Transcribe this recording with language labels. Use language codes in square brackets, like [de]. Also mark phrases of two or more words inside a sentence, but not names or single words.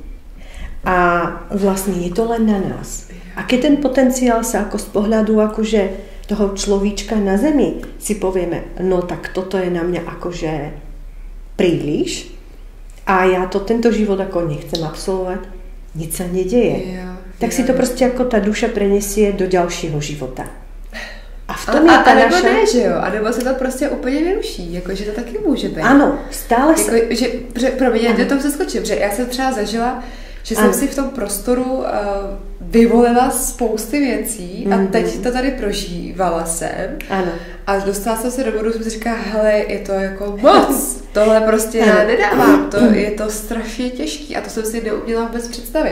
[sk] A vlastne je to len na nás. A keď ten potenciál sa ako z pohľadu akože toho človíčka na zemi si povieme, no tak toto je na mňa akože príliš, a ja to tento život ako nechcem absolvovať, nič sa nedeje. Tak si to proste ako tá duša prenesie do ďalšieho života. A v tom je tá [cs] nebo [sk] naša... [cs] ne, že jo? A nebo se to prostě úplně vyruší, jakože to taky může být. Ano, stále jako, že, promiň, já do toho přeskočím, že já jsem třeba zažila, že jsem si v tom prostoru vyvolila spousty věcí a teď to tady prožívala jsem. Ano. A dostala jsem se do bodu, jsem si říkala, hele, je to jako moc, tohle prostě já nedávám, je to strašně těžký a to jsem si neuměla vůbec představit.